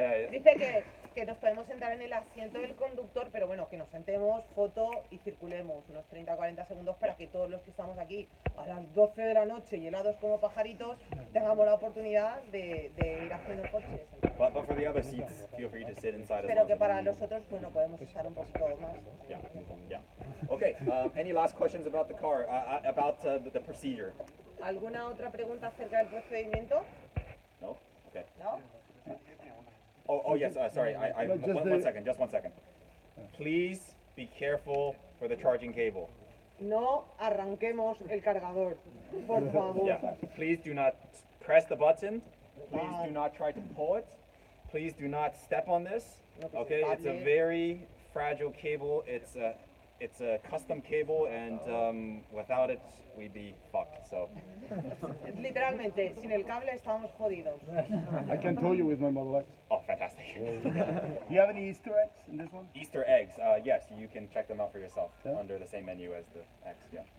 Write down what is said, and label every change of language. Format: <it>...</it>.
<es>Dice que nos podemos sentar en el asiento del conductor, pero bueno, que nos sentemos, foto y circulemos unos 30-40 segundos para que todos los que estamos aquí a las 12 de la noche y helados como pajaritos tengamos la oportunidad de ir haciendo coches.</es> <en>But for the other seats, feel free to sit inside as</en> <es>Pero</es> <en>well.</en> <es>que para los otros, bueno, podemos estar un poquito más.</es> <en>Yeah. Okay. Any last questions about the car? About the procedure?</en> <es>¿Alguna otra pregunta acerca del procedimiento?</es> <en>No. Okay.</en> <es>¿No?</es> <en>Oh yes. Sorry. Just one second. Please be careful for the charging cable.</en> <es>No arranquemos el cargador, por favor.</es> <en>Yeah. Please do not press the button. Please do not try to pull it. Please do not step on this. Okay. It's a very fragile cable. It's a custom cable, and without it, we'd be fucked. So.</en> <es>Literalmente, sin el cable estamos jodidos.</es> <en>I can tow you with my Model X. Oh, fantastic. Do you have any Easter eggs in this one? Easter eggs, yes, you can check them out for yourself under the same menu as the X, yeah.</en>